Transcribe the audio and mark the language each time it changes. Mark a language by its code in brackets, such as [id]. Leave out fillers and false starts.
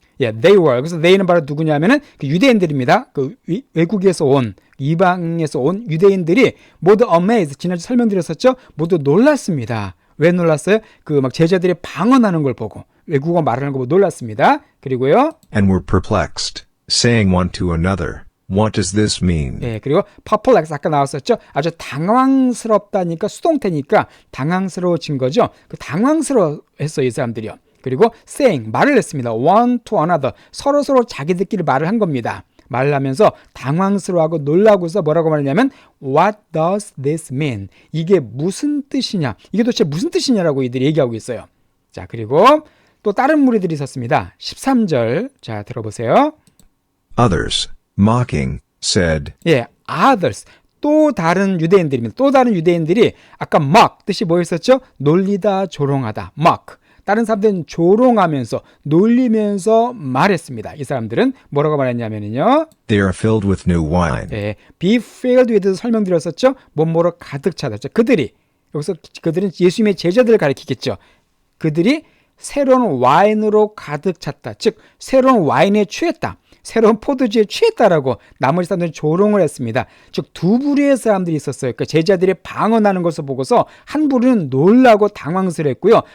[en] 예, they were. [ko] 그래서 they는 바로 누구냐면은 그 유대인들입니다. 그 외국에서 온, 이방에서 온 유대인들이 모두 amazed. 지난주 설명드렸었죠? 모두 놀랐습니다. 왜 놀랐어요? 그 막 제자들이 방언하는 걸 보고, 외국어 말하는 거 보고 놀랐습니다. 그리고요. [en] And were perplexed, saying one to another, What does this mean? [ko] 예, 그리고 perplex 아까 나왔었죠. 아주 당황스럽다니까 수동태니까 당황스러워진 거죠. 그 당황스러워했어요, 이 사람들이요. 그리고 saying 말을 했습니다. [en] one to another [ko] 서로 자기들끼리 말을 한 겁니다. 말을 하면서 당황스러워하고 놀라고서 뭐라고 말했냐면 [en] What does this mean? [ko] 이게 무슨 뜻이냐? 이게 도대체 무슨 뜻이냐라고 이들이 얘기하고 있어요. 자, 그리고 또 다른 무리들이 있었습니다. 13절 자 들어보세요. [en] Others, mocking, said, [ko] 예, others 또 다른 유대인들입니다. 또 다른 유대인들이 아까 mock 뜻이 뭐였었죠? 놀리다, 조롱하다. mock. 다른 사람들은 조롱하면서 놀리면서 말했습니다. 이 사람들은 뭐라고 말했냐면요. [en] They are filled with new wine. [ko] 예, be filled with 설명드렸었죠. 뭐뭐로 가득 차다. 여기서 그들은 예수님의 제자들을 가리키겠죠. 그들이 새로운 와인으로 가득 찼다. 즉 새로운 와인에 취했다. 새로운 포도주에 취했다라고 나머지 사람들은 조롱을 했습니다. 즉 두 부류의 사람들이 있었어요. 그러니까 제자들이 방언하는 것을 보고서 한 부류는 놀라고 당황스러웠고요.